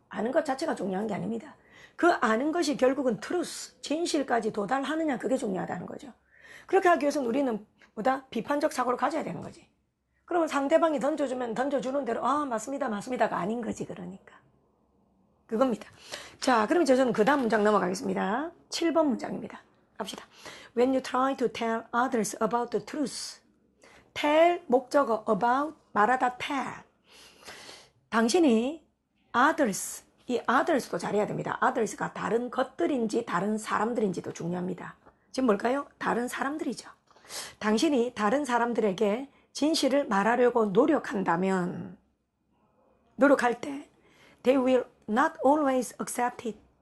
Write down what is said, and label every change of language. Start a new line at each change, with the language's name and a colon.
Korean: 아는 것 자체가 중요한 게 아닙니다. 그 아는 것이 결국은 트루스, 진실까지 도달하느냐 그게 중요하다는 거죠. 그렇게 하기 위해서는 우리는 뭐다? 비판적 사고를 가져야 되는 거지. 그러면 상대방이 던져주면 던져주는 대로 맞습니다 맞습니다가 아닌 거지. 그러니까 그겁니다. 자, 그럼 이제 저는 그 다음 문장 넘어가겠습니다. 7번 문장입니다. 갑시다.
English: When you try to tell others about the truth. tell 목적어 about 말하다 tell.
Korean: 당신이 others, 이 others도 잘해야 됩니다. others가 다른 것들인지 다른 사람들인지도 중요합니다. 지금 뭘까요? 다른 사람들이죠. 당신이 다른 사람들에게 진실을 말하려고 노력한다면, 노력할 때
English: they will not always accept it.